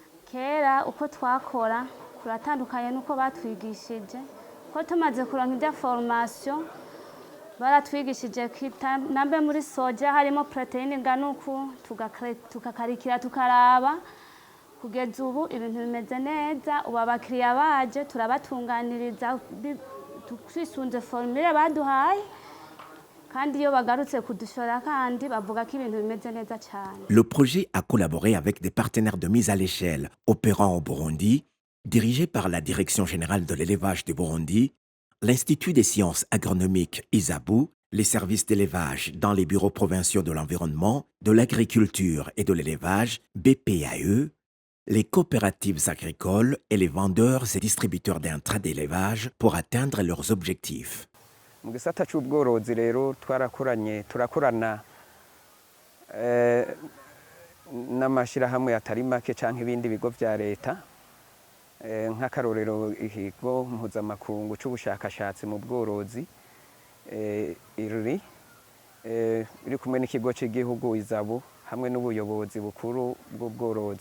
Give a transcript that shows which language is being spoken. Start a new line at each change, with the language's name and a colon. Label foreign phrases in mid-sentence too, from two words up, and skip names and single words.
Rundi: Kera uko twakora kuratandukanye nuko batwigishije, ko tumaze kuronka ibya formation baratwigishije kwita nambe muri soja harimo proteine nganuku tukakarikira tukaraba kugeza ubu ibintu bimeze neza. Ubu abakiriya baje turabatunganiriza twisunze formule baduhaye.
French: Le projet a collaboré avec des partenaires de mise à l'échelle opérant au Burundi, dirigé par la Direction générale de l'élevage du Burundi, l'Institut des sciences agronomiques ISABU, les services d'élevage dans les bureaux provinciaux de l'environnement, de l'agriculture et de l'élevage, BPAE, les coopératives agricoles et les vendeurs et distributeurs d'intrants d'élevage pour atteindre leurs objectifs.
Rundi: Mu gisata cy'ubworozi rero turakorana n'amashirahamwe atari make canke ibindi bigo vya leta nk'akarorero ikigo mpuzamakungu c'ubushakashatsi mu bworozi IRLI iri kumwe n'ikigo cy'igihugu ISABU hamwe n'ubuyobozi bukuru bw'ubworozi.